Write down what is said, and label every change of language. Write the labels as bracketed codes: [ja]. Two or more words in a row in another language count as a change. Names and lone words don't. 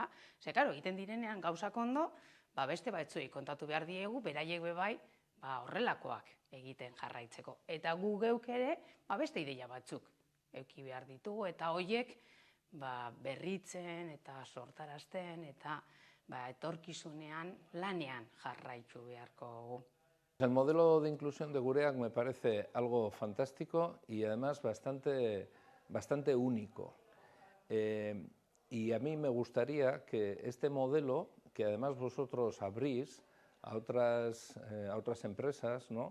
[eu] Ze, karo, egiten direnean gauzak ondo, beste batzuei kontatu behar diegu, beraiek bebai, horrelakoak egiten jarraitzeko. Eta gu geuk ere, beste ideia batzuk eduki behar ditugu, eta horiek berritzen eta sortarazten eta etorkizunean lanean jarraitu beharko dugu. [es] El modelo de inclusión de Gureak me parece algo fantástico y además bastante único. Y a mí me gustaría que este modelo, que además vosotros abrís a otras empresas, ¿no?